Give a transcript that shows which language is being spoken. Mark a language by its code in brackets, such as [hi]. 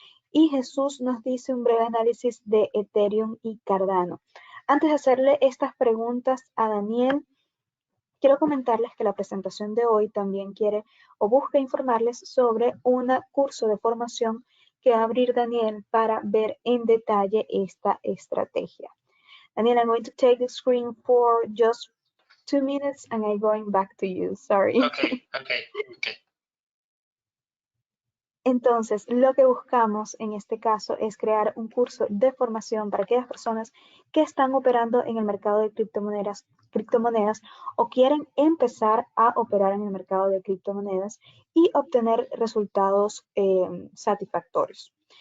[es] Y Jesús nos dice un breve análisis de Ethereum y Cardano. Antes de hacerle estas preguntas a Daniel, quiero comentarles que la presentación de hoy también quiere o busca informarles sobre un curso de formación que va a abrir Daniel para ver en detalle esta estrategia. [en] Daniel, I'm going to take the screen for just 2 minutes and I'm going back to you. Sorry. Okay. [es] Entonces, lo que buscamos en este caso es crear un curso de formación para aquellas personas que están operando en el mercado de criptomonedas o quieren empezar a operar en el mercado de criptomonedas y obtener resultados satisfactorios.